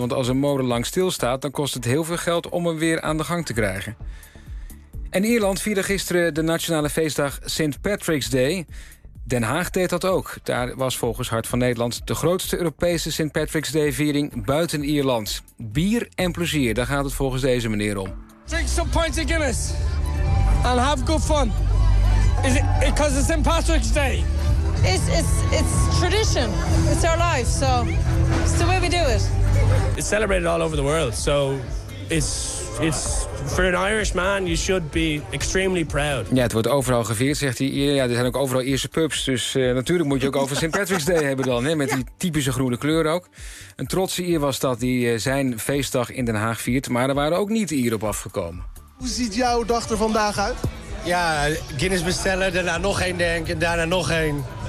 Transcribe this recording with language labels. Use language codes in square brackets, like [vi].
[nl] Want als een molen lang stilstaat, dan kost het heel veel geld om hem weer aan de gang te krijgen. En Ierland vierde gisteren de nationale feestdag St. Patrick's Day. Den Haag deed dat ook. Daar was volgens Hart van Nederland de grootste Europese St. Patrick's Day-viering buiten Ierland. Bier en plezier, daar gaat het volgens deze meneer om. [en] Drink some pints of Guinness and have good fun. Is it because it's St. Patrick's Day? It's tradition. It's our life, so it's the way we do it. It's celebrated all over the world, so it's for an Irish man, you should be extremely proud. [nl] Ja, het wordt overal gevierd, zegt hij. Ja, er zijn ook overal Ierse pubs, dus natuurlijk moet je ook over St. Patrick's Day hebben dan, hè, met die typische groene kleur ook. Een trotse Ier was dat die zijn feestdag in Den Haag viert, maar er waren ook niet Ieren op afgekomen. Hoe ziet jouw dag er vandaag uit? Ja, Guinness bestellen, daarna nog één drinken, daarna nog één.